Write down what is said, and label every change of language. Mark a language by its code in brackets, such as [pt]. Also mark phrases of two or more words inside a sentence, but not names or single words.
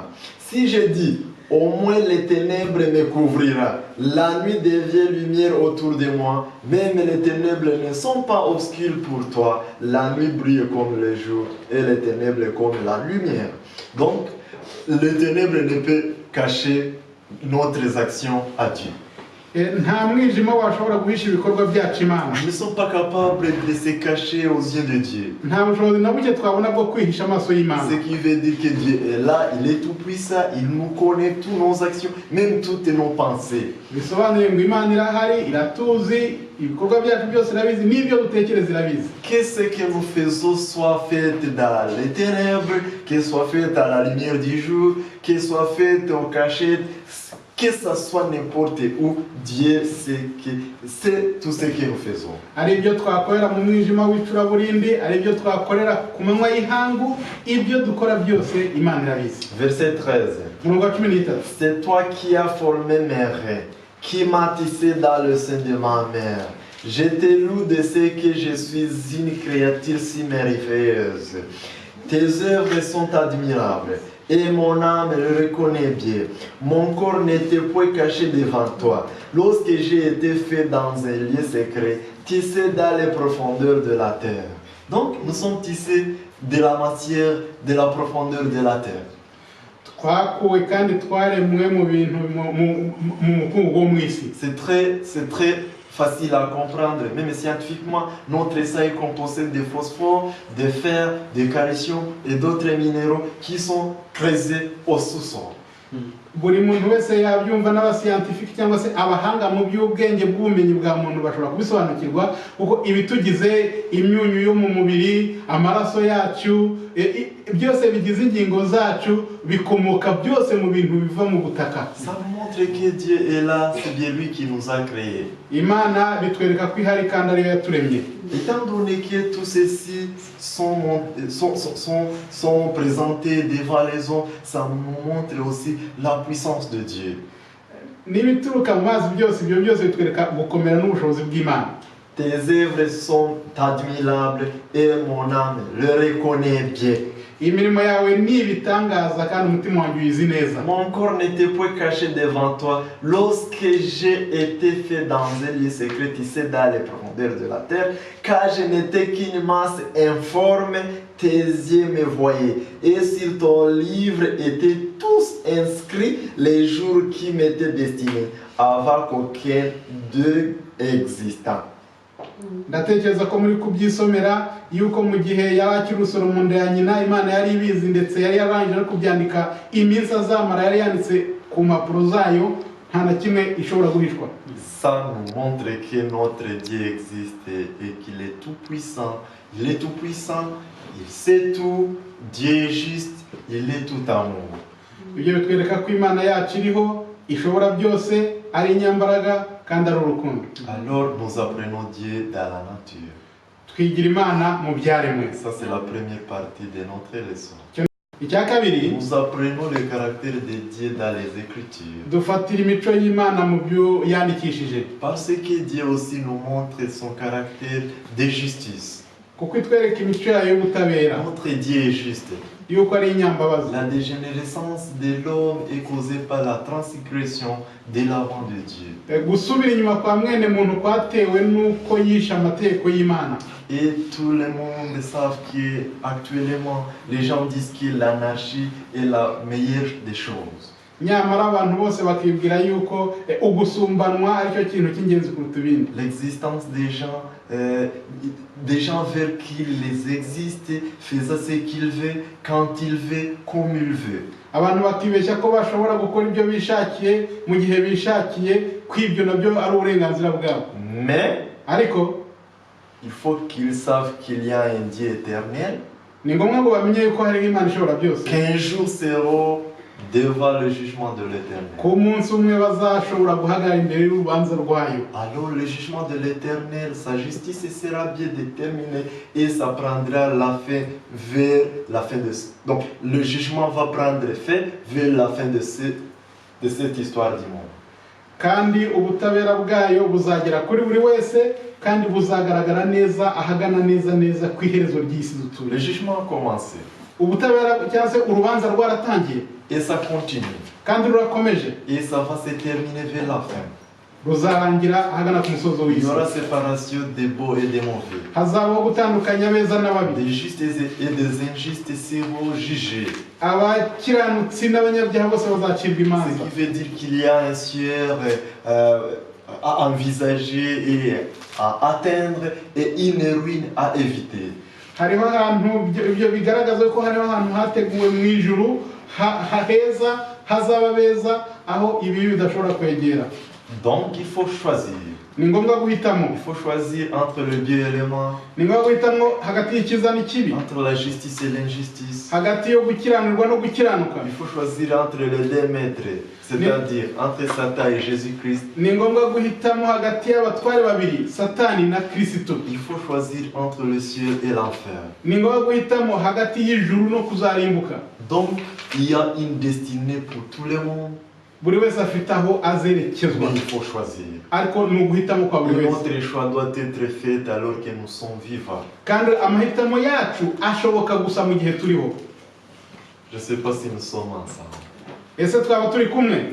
[fr] Si je dis, au moins les ténèbres me couvrira, la nuit devient lumière autour de moi, même les ténèbres ne sont pas obscures pour toi, la nuit brille comme le jour et les ténèbres comme la lumière. Donc, les ténèbres ne peuvent cacher notre action à Dieu. [rw] Nta mwijima washobora guhisha ibikorwa byacu Imana. [fr] Nous ne sommes pas capables de se cacher aux yeux de Dieu. [rw] Nta bushobozi na buke twabona bwo kwihisha amaso y'Imana. [fr] Ce qui veut dire que Dieu est là, il est tout puissant, il nous connaît toutes nos actions, même toutes nos pensées. [rw] Bisobanuye ngo Imana irahari, iratuzi, ibikorwa byacu byose irabizi, n'ibyo dutekereza irabizi. [fr] Que ce que nous faisons soit fait dans les ténèbres, que soit fait à la lumière du jour, que soit fait en cachette, que ça soit n'importe où, Dieu sait tout ce que nous faisons. [rw] Ari ibyo twakorera mu mwijima w'icuraburindi, ari ibyo twakorera ku manywa y'ihangu, ibyo dukora byose Imana irabizi. [fr] Verset 13. [rw] Umurongo wa 13. [fr] C'est toi qui as formé mes reins, qui m'as tissé dans le sein de ma mère. Je te loue de ce que je suis une créature si merveilleuse. Tes œuvres sont admirables. et mon âme le reconnaît bien. Mon corps n'était point caché devant toi. Lorsque j'ai été fait dans un lieu secret, tissé dans les profondeurs de la terre. Donc, nous sommes tissés de la matière, de la profondeur de la terre. [rw] twakuwe kandi twaremwe mu bintu mu mukungugu wo mu isi. [fr] C'est très facile à comprendre, même scientifiquement. Notre sang est composé de phosphore, de fer, de calcium et d'autres minéraux qui sont creusés au sous-sol. [rw] Buri muntu wese yabyumva n'abasiyantifiki cyangwa se abahanga mu by'ubwenge bw'ubumenyi bwa muntu bashobora kubisobanukirwa kuko ibitugize imyunyu yo mu mubiri, amaraso yacu, byose bigize ingingo zacu bikomoka byose mu bintu biva mu butaka. [fr] Ça montre que Dieu est là, c'est bien lui qui nous a créés. [rw] Imana bitwereka ko ihari kandi ariyo yaturemye. [fr] Étant donné que tous ceci sont présentés devant les hommes, ça nous montre aussi la puissance de Dieu. [rw] N'ibituruka mu mazi byose ibyo byose bitwereka gukomera n'ubushobozi bw'Imana. [fr] Tes œuvres sont admirables et mon âme le reconnaît bien. [rw] Imirimo yawe ni ibitangaza kandi umutima wanjye uyizi neza. [fr] Mon corps n'était point caché devant toi lorsque j'ai été fait dans un lieu secret tissé dans les profondeurs de la terre, car je n'étais qu'une masse informe, tes yeux me voyaient. Et sur ton livre étaient tous inscrits les jours qui m'étaient destinés, avant qu'aucun d'eux existant. [rw] Ndatekereza ko muri kubyisomera yuko mu gihe yakiri urusoro mu nda ya nyina Imana yari ibizi ndetse yari yarangije no kubyandika iminsi azamara yari yanditse ku mpapuro zayo nta na kimwe ishobora guhishwa. [fr] Ça nous montre que notre Dieu existe et qu'il est tout puissant. Il est tout puissant, il sait tout, Dieu est juste, il est tout amour. [rw] Ibyo bitwereka ko Imana yacu iriho ishobora byose ari inyambaraga kandi ari urukundo. [fr] Alors nous apprenons Dieu dans la nature. [rw] Twigira Imana mu byaremwe. [fr] Ça c'est la première partie de notre leçon. [rw] Icya kabiri, [fr] nous apprenons le caractère de Dieu dans les Écritures. [rw] Dufatira imico y'Imana mu byo yandikishije. [fr] Parce que Dieu aussi nous montre son caractère de justice. [rw] Kuko itwereka imico yayo y'ubutabera. [fr] Notre Dieu est juste. [rw] Yuko ari inyambabazi. [fr] La dégénérescence de l'homme est causée par la transgression de l'avant de Dieu. [rw] Gusubira inyuma kwa mwene muntu kwatewe nuko yisha amategeko y'Imana. [fr] Et tout le monde savent qu'actuellement, les gens disent que l'anarchie est la meilleure des choses. [rw] Nyamara abantu bose bakibwira yuko ugusumbanwa aricyo kintu cy'ingenzi kuruta ibindi. [fr] L'existence des gens veulent qu'il les existe, faisant ce qu'il veut, quand il veut, comme il veut. [rw] Abantu bakibeshya ko bashobora gukora ibyo bishakiye mu gihe bishakiye, kwibyo nabyo ari uburenganzira bwabo. [fr] Mais [rw] ariko [fr] il faut qu'ils savent qu'il y a un Dieu éternel. [rw] Ni ngombwa ngo bamenye yuko hari Imana ishobora byose. [fr] Qu'un jour seront devant le jugement de l'Éternel. [rw] Ko umunsi umwe bazashobora guhagarara imbere y'urubanza rwayo. [fr] Alors le jugement de l'Éternel, sa justice sera bien déterminée et ça prendra la fin vers la fin de... Donc le jugement va prendre fin vers la fin de cette histoire du monde. [rw] Kandi ubutabera bwayo buzagera kuri buri wese kandi buzagaragara neza ahagana neza ku iherezo ry'isi dutuye. [fr] Le jugement a commencé. [rw] Ubutabera cyangwa se urubanza rwaratangiye. [fr] Et ça continue. [rw] Kandi rurakomeje. [fr] Et ça va se terminer vers la fin. [rw] Ruzarangira ahagana ku musozo w'isi. [fr] Il y aura séparation des beaux et des mauvais. [rw] Hazabaho gutandukanya abeza n'ababi. [fr] Des justes et des injustes seront jugés. [rw] Abakiranutsi n'abanyabyaha bose bazacirwa imanza. [fr] Ce qui veut dire qu'il y a un ciel à envisager et à atteindre et une ruine à éviter. [rw] Hariho ahantu ibyo bigaragaza ko hariho ahantu hateguwe mu ijuru heza hazaba beza aho ibi bidashobora kwegera. [fr] Donc il faut choisir. [rw] Ni ngombwa guhitamo. [fr] Il faut choisir entre le bien et le mal. [rw] Ni ngombwa guhitamo hagati y'icyiza n'ikibi. [fr] Entre la justice et l'injustice. [rw] Hagati yo gukiranirwa no gukiranuka. [fr] Il faut choisir entre les deux maîtres, c'est-à-dire entre Satan et Jésus-Christ. [rw] Ni ngombwa guhitamo hagati y'abatware babiri, Satani na Kristo. [fr] Il faut choisir entre le ciel et l'enfer. [rw] Ni ngombwa guhitamo hagati y'ijuru no kuzarimbuka. [fr] Donc il y a une destinée pour tout le monde. [rw] Buri wese afite aho azerekezwa. [fr] Mais il faut choisir. [rw] Ariko ni uguhitamo kwa buri wese. [fr] Notre choix doit être fait alors que nous sommes vivants. [rw] Kandi amahitamo yacu ashoboka gusa mu gihe turiho. [fr] Je ne sais pas si nous sommes ensemble. [rw] ese twaba turi kumwe?